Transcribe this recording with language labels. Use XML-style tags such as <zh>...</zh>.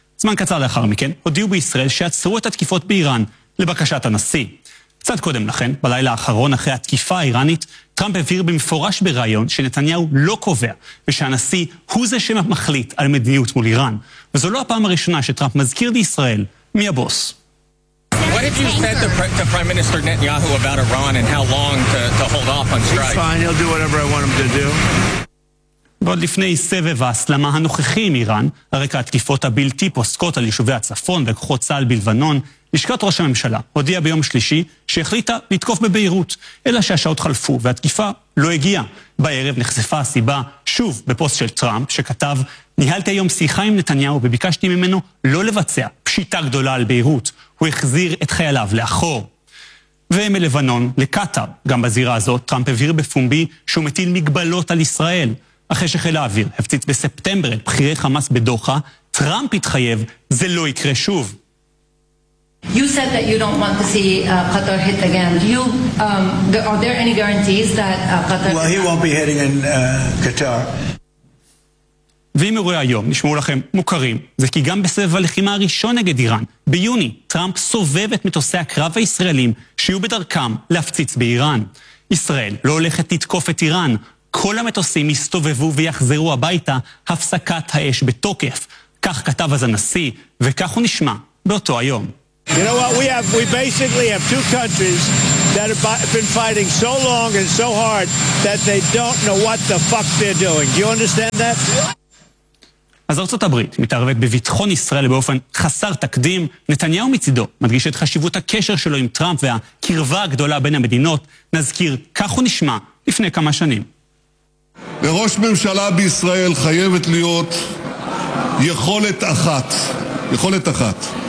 <he>זמן קצר לאחר מכן, הודיעו בישראל שעצרו את התקיפות באיראן לבקשת הנשיא. קצת קודם לכן, בלילה האחרון אחרי התקיפה האיראנית, טראמפ הבהיר במפורש בראיון שנתניהו לא קובע, ושהנשיא הוא זה שמחליט על מדיניות מול איראן. וזו לא הפעם הראשונה שטראמפ מזכיר לישראל מי הבוס.</he> <en>What if you said to Prime Minister Netanyahu about Iran and how long to hold off on strikes? It's fine, he'll do whatever I want him to do.</en> <he>ועוד לפני סבב ההסלמה הנוכחי עם איראן, הרקע התקיפות הבלתי פוסקות על יישובי הצפון וכוחות צהל בלבנון, לשכת ראש הממשלה הודיעה ביום שלישי שהחליטה לתקוף בבירות, אלא שהשעות חלפו והתקיפה לא הגיעה. בערב נחשפה הסיבה שוב בפוסט של טראמפ שכתב, ניהלתי היום שיחה עם נתניהו וביקשתי ממנו לא לבצע פשיטה גדולה על בירות, הוא החזיר את חייליו לאחור. ומלבנון לקטר, גם בזירה הזאת טראמפ הבהיר בפומבי שהוא מטיל מגבלות על ישראל. אחרי שחיל האוויר הפציץ בספטמבר את בחירי חמאס בדוחה, טראמפ התחייב, זה לא יקרה שוב.</he> <en>You said that you don't want to see Qatar hit again. Are there any guarantees that Qatar... Well, he won't be hitting in Qatar.</en> <he>ואם אירועי היום נשמעו לכם מוכרים, זה כי גם בסבב הלחימה הראשון נגד איראן, ביוני, טראמפ סובב את מטוסי הקרב הישראלים שיהיו בדרכם להפציץ באיראן. ישראל לא הולכת לתקוף את איראן, כל המטוסים יסתובבו ויחזרו הביתה, הפסקת האש בתוקף. כך כתב אז הנשיא, וכך הוא נשמע באותו היום.</he> <en>You know what, we basically have two countries that have been fighting so long and so hard that they don't know what the fuck they're doing. Do you understand that?</en> <he>אז ארצות הברית מתערבת בביטחון ישראל באופן חסר תקדים. נתניהו מצידו מדגיש את חשיבות הקשר שלו עם טראמפ והקרבה הגדולה בין המדינות. נזכיר, כך הוא נשמע לפני כמה שנים. לראש ממשלה בישראל חייבת להיות יכולת אחת, יכולת אחת.</he>